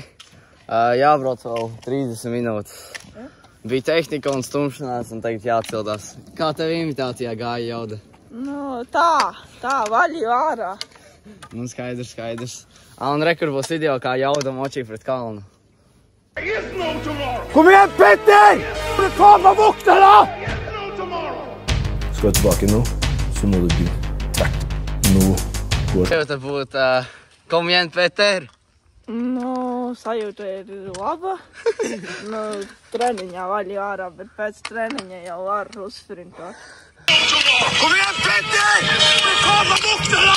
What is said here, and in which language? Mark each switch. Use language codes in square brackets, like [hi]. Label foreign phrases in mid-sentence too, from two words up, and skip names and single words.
[lv] Jābrauc vēl 30 minūtes. Bija tehnika un stumšanās un tagad jāatcildās. Kā tev imitācijā gāja jauda? Nu tā, vaļu ārā. Nu skaidrs. Un rekur būs video, kā jauda močī pret kalnu. [sv] Kom igen Petter! Ta på vokterna! Ska jag tillbaka nu? Så må du bli. Tack. Nu går [lv] Tev te būt [sv] kom igen [lv] Peter? Nu, sajūta ir laba. Nu, treniņā vaļu ārā, bet pēc treniņa jau var uzsprintāt. Kom igen Petter! Ta på vokterna!